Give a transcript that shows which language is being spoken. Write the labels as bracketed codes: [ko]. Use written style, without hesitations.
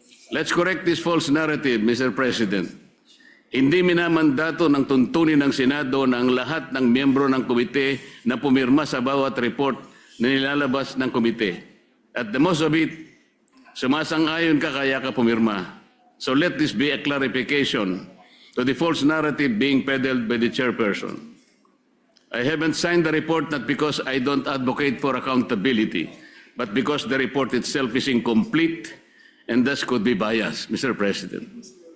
[en] Let's correct this false narrative, Mr. President. [tl] Hindi minamandato ng tuntunin ng Senado na ang lahat ng miyembro ng komite na pumirma sa bawat report na nilalabas ng komite. [en] At the most of it, [tl] sumasang-ayon ka kaya ka pumirma. [en] So let this be a clarification to the false narrative being peddled by the chairperson. I haven't signed the report not because I don't advocate for accountability, but because the report itself is incomplete and thus could be biased, Mr. President.